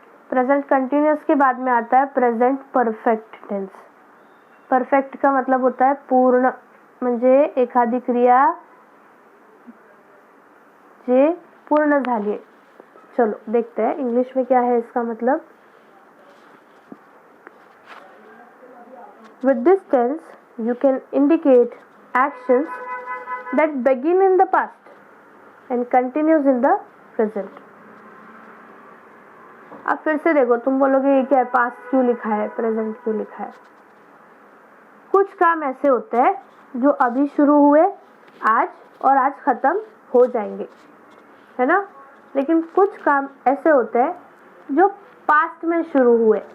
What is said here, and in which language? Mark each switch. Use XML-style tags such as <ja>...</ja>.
<hi>Present continuous के बाद में आता है प्रेजेंट परफेक्ट टेंस. परफेक्ट का मतलब होता है पूर्ण,</hi> <mr>म्हणजे एखादी क्रिया जे पूर्ण झाली है.</mr> <hi>चलो देखते हैं इंग्लिश में क्या है इसका मतलब.</hi> <en>With this tense, you can indicate actions that begin in the past and continues in the present.</en> <hi>अब फिर से देखो, तुम बोलोगे ये क्या है, पास्ट क्यों लिखा है, प्रेजेंट क्यों लिखा है. कुछ काम ऐसे होते हैं जो अभी शुरू हुए आज और आज खत्म हो जाएंगे, है ना. लेकिन कुछ काम ऐसे होते हैं जो पास्ट में शुरू हुए.</hi>